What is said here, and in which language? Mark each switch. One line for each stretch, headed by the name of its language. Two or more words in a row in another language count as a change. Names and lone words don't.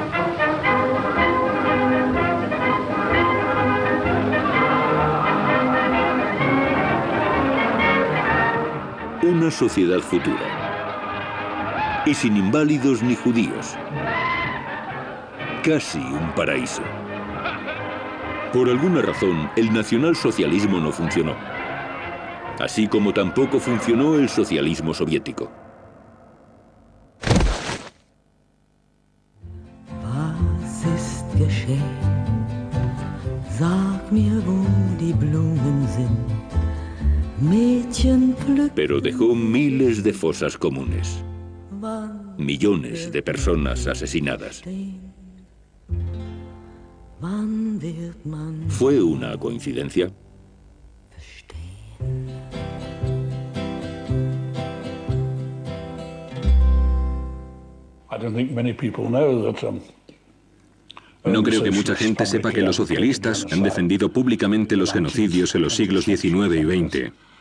Spanish: Una sociedad futura. Y sin inválidos ni judíos. Casi un paraíso. Por alguna razón, el nacionalsocialismo no funcionó. Así como tampoco funcionó el socialismo soviético.
German: Was ist geschehen? Sag mir, wo die Blumen sind. Mädchen pflücken.
Spanish: Pero dejó miles de fosas comunes. Millones de personas asesinadas. ¿Fue una coincidencia? No creo que mucha gente sepa que los socialistas han defendido públicamente los genocidios en los siglos XIX y XX.